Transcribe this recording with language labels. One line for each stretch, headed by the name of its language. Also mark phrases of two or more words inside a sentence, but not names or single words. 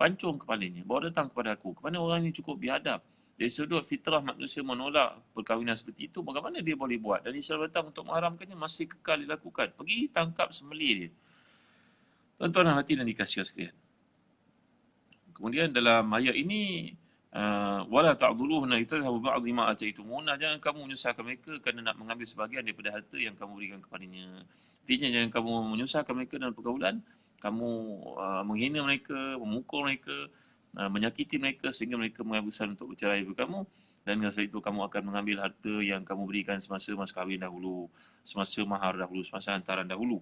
Malay: pancung kepalanya, bawa datang kepada aku. Kerana orang ini cukup biadab. Dari sudut fitrah manusia menolak perkahwinan seperti itu, bagaimana dia boleh buat? Dan Islam datang untuk mengharamkannya, masih kekal dilakukan. Pergi tangkap sembelih dia. Tuan-tuan dan hati dan dikasihi sekalian. Kemudian dalam ayat ini,
Arabic: ولا تعضلوهن لتذهبوا ببعض ما آتيتموهن,
Malay: jangan kamu menyusahkan mereka kerana nak mengambil sebahagian daripada harta yang kamu berikan kepadanya. Artinya jangan kamu menyusahkan mereka dalam pergaulan, kamu menghina mereka, memukul mereka, menyakiti mereka sehingga mereka menghabiskan untuk bercerai dengan kamu, dan dengan sebab itu kamu akan mengambil harta yang kamu berikan semasa mas kahwin dahulu, semasa mahar dahulu, semasa hantaran dahulu.